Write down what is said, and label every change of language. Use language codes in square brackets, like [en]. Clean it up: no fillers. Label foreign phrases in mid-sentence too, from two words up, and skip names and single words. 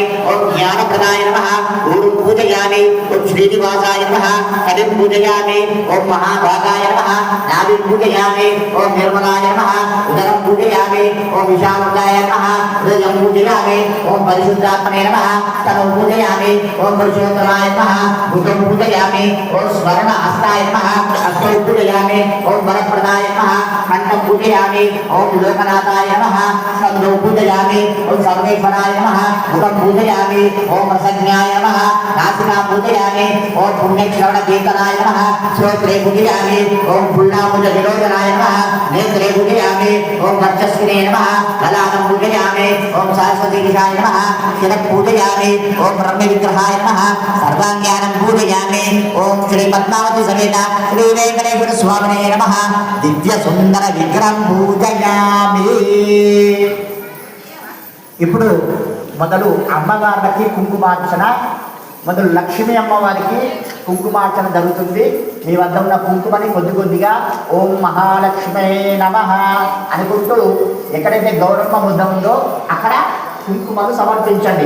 [sa] ఓం జ్ఞానప్రదాయ నమః ఊరుం పూజయామి. ఓం శ్రీనివాసాయ నమః కడిం పూజయామి. ఓం మహాభాగాయ నమః నాభిం పూజయామి. ఓం నిర్మలాయ నమః ఉదరం పూజయామి. ఓం విశాలాయ నమః హృదయం పూజయామి. ఓం పరిశుద్ధాత్మనే నమః తను పూజయామి. ओम पुरुषोत्तमाय नमः भूतं पूजयामि ओम स्वर्ण हस्ताय नमः हस्तौ पूजयामि ओम वरप्रदाय नमः खण्डं पूजयामि ओम लोकनाथाय नमः स्कन्दौ पूजयामि ओम सर्वेश्वराय नमः मुखं पूजयामि ओम रसज्ञाय नमः नासिकां पूजयामि ओम पुण्यश्रवणकीर्तनाय नमः श्रोत्रे पूजयामि ओम फुल्लामुजविलोचनाय नमः नेत्रे पूजयामि ओम वक्षस्विने नमः ललाटं पूजयामि ओम सरस्वतीशाय नमः शिरः पूजयामि ओम ब्रह्मविग्रहाय नमः सर्वाङ्गानं पूजयामि ओम श्री पद्मावती समेत श्री वेंकटेश्वर स्वामिने नमः दिव्य सुंदर విగ్రహం పూజయామి. [te] ఇప్పుడు మొదలు అమ్మవార్లకి కుంకుమార్చన, మొదలు లక్ష్మీ అమ్మవారికి కుంకుమార్చన జరుగుతుంది. మీ వద్ద ఉన్న కుంకుమని కొద్ది కొద్దిగా [sa] ఓం మహాలక్ష్మే నమః [te] అనుకుంటూ ఎక్కడైతే గౌరమ్మ ముద్ద ఉందో అక్కడ కుంకుమను సమర్పించండి.